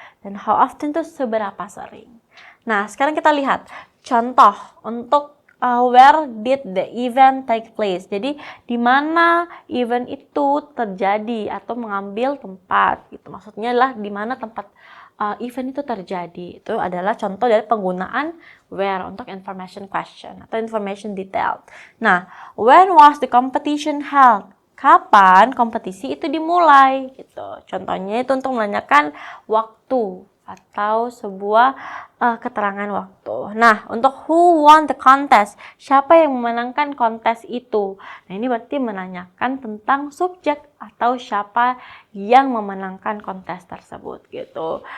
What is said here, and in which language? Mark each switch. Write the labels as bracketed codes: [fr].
[id] Dan how often itu seberapa sering. Nah, sekarang kita lihat contoh untuk [en] where did the event take place? [id] Jadi di mana event itu terjadi atau mengambil tempat gitu. Maksudnya adalah di mana tempat event itu terjadi. Itu adalah contoh dari penggunaan where untuk information question atau information detail. [en] Nah, when was the competition held? [id] Kapan kompetisi itu dimulai gitu. Contohnya itu untuk menanyakan waktu atau sebuah keterangan waktu. Nah, untuk [en] who won the contest, [id] siapa yang memenangkan kontes itu? Nah, ini berarti menanyakan tentang subjek atau siapa yang memenangkan kontes tersebut gitu.